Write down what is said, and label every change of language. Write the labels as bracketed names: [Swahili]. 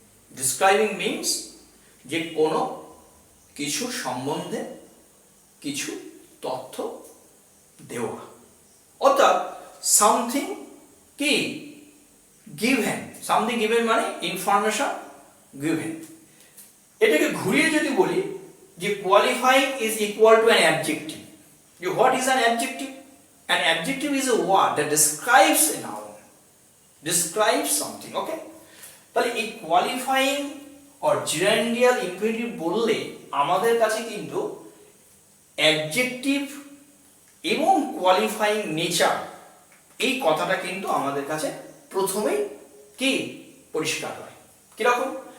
[Bangla] Describing means যে কোনো কিছু সম্বন্ধে কিছু তথ্য দেওয়া, অর্থাৎ সামথিং কি গিভেন। সামথিং গিভেন মানে ইনফরমেশন গিভেন। এটাকে ঘুরিয়ে যদি বলি যে [English] Qualifying is equal to an adjective. What is an adjective? An adjective is a word that describes a noun, describes something. Okay? [Bangla] তাহলে এই কোয়ালিফাইং [English] or gerundial infinitive [Bangla] বললে আমাদের কাছে কিন্তু অ্যাডজেক্টিভ এবং কোয়ালিফাইং নেচার এই কথাটা কিন্তু আমাদের কাছে প্রথমেই কি পরিষ্কার হয়। কিরকম?